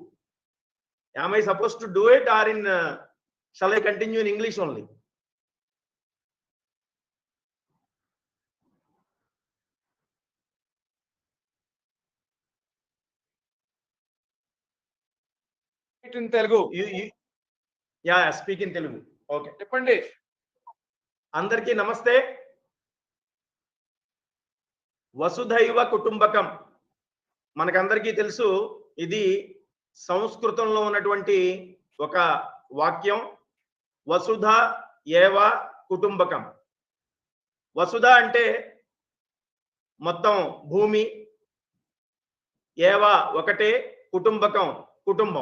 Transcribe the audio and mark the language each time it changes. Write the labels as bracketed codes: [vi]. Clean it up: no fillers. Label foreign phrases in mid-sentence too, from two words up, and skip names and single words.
[en] Am I supposed to do it, or in shall I continue in English only? In Telugu. Yeah, speak in Telugu. Okay. [te] Cheppandi. అందరికి నమస్తే. [sa] वसुधैव कुटुम्बकम्. [te] మనకందరికీ తెలుసు, ఇది సంస్కృతంలో ఉన్నటువంటి ఒక వాక్యం. [sa] వసుధ ఏవ కుటుంబకం. [te] వసుధ అంటే మొత్తం భూమి, ఏవ ఒకటే, కుటుంబకం కుటుంబం.